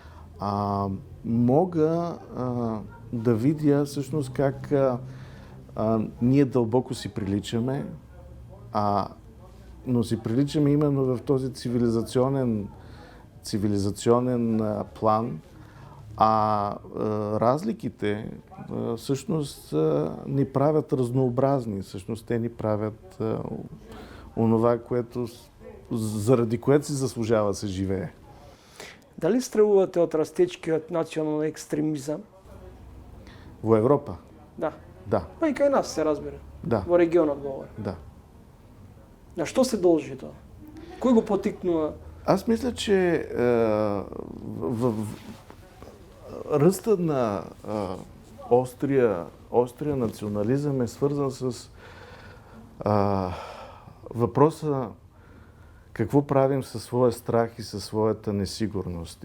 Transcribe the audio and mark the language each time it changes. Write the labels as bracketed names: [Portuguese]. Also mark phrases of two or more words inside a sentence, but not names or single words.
[Bulgarian] мога да видя всъщност как ние дълбоко си приличаме, но си приличаме именно в този цивилизационен план, разликите всъщност ни правят разнообразни, всъщност те ни правят онова, заради което си заслужава да се живее. [Macedonian] Дали страхувате от растечкиот национален екстремизам? Во Европа? Да. Да. Па и кај нас се разбира. Да. Во регионот говори. Да. На што се должи тоа? Кој го потикнува? [Bulgarian] Аз мисля, че ръста на острия национализъм е свързан с въпроса какво правим със своя страх и със своята несигурност.